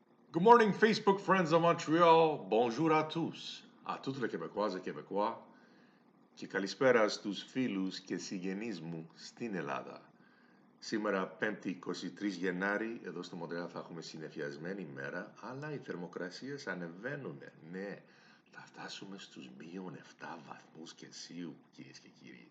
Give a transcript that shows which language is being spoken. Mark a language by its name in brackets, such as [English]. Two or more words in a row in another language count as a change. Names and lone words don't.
[English] Good morning, Facebook friends of Montreal. [French] Bonjour à tous. À toutes les Québécoises et Québécois. [Greek] Και καλησπέρα στους φίλους και συγγενείς μου στην Ελλάδα. Σήμερα, 5η 23 Γενάρη, εδώ στο Μοντρεάλ θα έχουμε συννεφιασμένη ημέρα, αλλά οι θερμοκρασίες ανεβαίνουν. Ναι, θα φτάσουμε στους μείον 7 βαθμούς Κελσίου, κυρίες και κύριοι.